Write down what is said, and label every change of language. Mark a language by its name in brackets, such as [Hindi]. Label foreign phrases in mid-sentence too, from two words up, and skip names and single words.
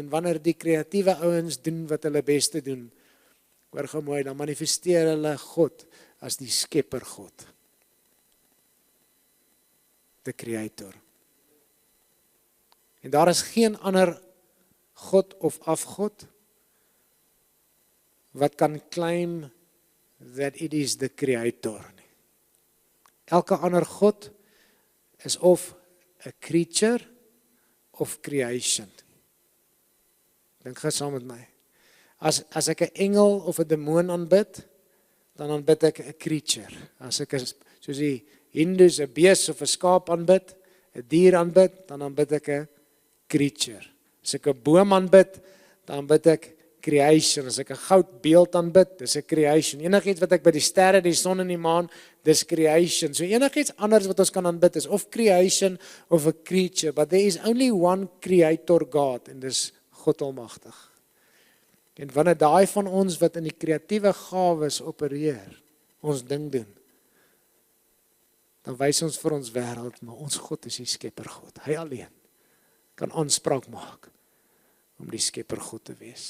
[Afrikaans] En wanneer die kreatiewe ouens doen wat hulle beste doen, hoor gou mooi, dan manifesteer hulle God as die skepper God. [English] The Creator. [Afrikaans] En daar is geen ander God of afgod wat kan [English] claim that it is the Creator [Afrikaans] nie. Elke ander God is of [English] a creature of creation. [Afrikaans] Dink gou saam met my. As ek 'n engel of 'n demoon aanbid, dan aanbid ek 'n creature. As ek soos die Hindus 'n bees of 'n skaap aanbid, 'n dier aanbid, dan aanbid ek 'n creature. As ek 'n boom aanbid, dan aanbid ek creation. As ek 'n goudbeeld aanbid, dis 'n creation. Enigiets wat ek by die sterre, die son en die maan, dis creation. So enigiets anders wat ons kan aanbid is of creation of 'n creature, [English] but there is only one creator God [Afrikaans] en dis God Almagtig. En wanneer daai van ons wat in die kreatiewe gawes opereer, ons ding doen, dan wys ons vir ons wêreld, maar ons God is die skepper God. Hy alleen kan aanspraak maak om die skepper God te wees.